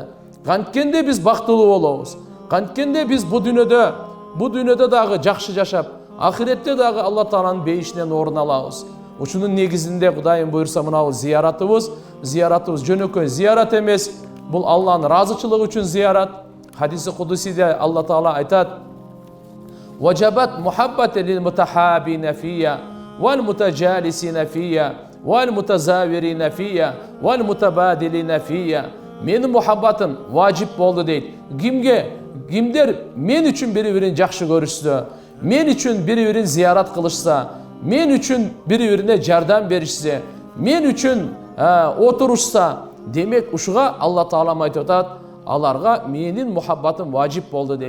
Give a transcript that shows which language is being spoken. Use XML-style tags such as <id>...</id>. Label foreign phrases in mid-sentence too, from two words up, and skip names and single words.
<ky>Канткенде биз бактылуу болобуз, канткенде биз бу дүйнөдө дагы жакшы жашап, ахиретте дагы Алла Тааланын бейишинен орун алабыз. Ушунун негизинде Кудайым буйрса мына зияратыбыз жөнөкөй зиярат эмес, бул Алланын ыраазычылыгы үчүн зиярат. Хадиси кудусиде Алла Таала айтат:</ky> <ar>"وجبت محبتي للمتحابين في والمتجالسين في والمتزاورين في والمتباذلين في."</ar> <ky>Менин мухаббатым важип болду дейт. Кимдер мен үчүн бири-бирин жакшы көрүшсө, мен үчүн бири-бирин зиярат кылышса, мен үчүн бири-бирине жардам беришсе, мен үчүн отурушса, демек ушуга Алла Таалам айтып атат, аларга менин мухаббатым важип болду дейт.</ky>